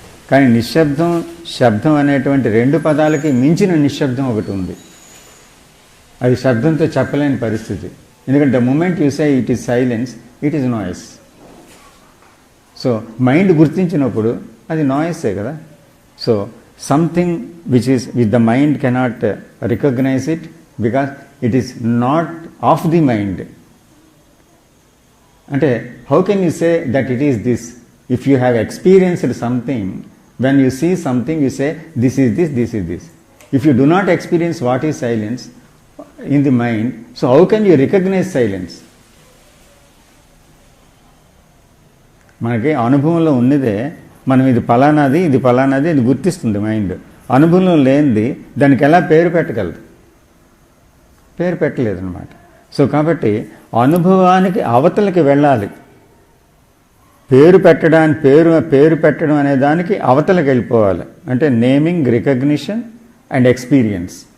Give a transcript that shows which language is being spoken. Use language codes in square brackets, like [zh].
[te] కానీ నిశ్శబ్దం శబ్దం అనేటువంటి 2 పదాలకి మించిన నిశ్శబ్దం ఒకటి ఉంది. అది శబ్దంతో చెప్పలేని పరిస్థితి. ఎందుకంటే [en] The moment you say it is silence, it is noise. [te] So mind గుర్తించినప్పుడు అది నాయిసే కదా. [en] So something which the mind cannot recognize it because it is not of the mind. [te] అంటే [en] how can you say that it is this? If you have experienced something, when you see something you say this is this, this is this. If you do not experience what is silence in the mind, so how can you recognize silence? [te] మనకి అనుభవంలో ఉన్నదే మనం ఇది ఫలానాది, ఇది ఫలానాది, ఇది గుర్తిస్తుంది mind. అనుభవంలో లేనిది దానికి ఎలా పేరు పెట్టగలదు? పేరు పెట్టలేదన్నమాట. సో కాబట్టి అనుభవానికి అవతలకి వెళ్ళాలి. పేరు పెట్టడం అనే దానికి అవతలకి వెళ్ళిపోవాలి. అంటే [en] Naming, recognition and experience.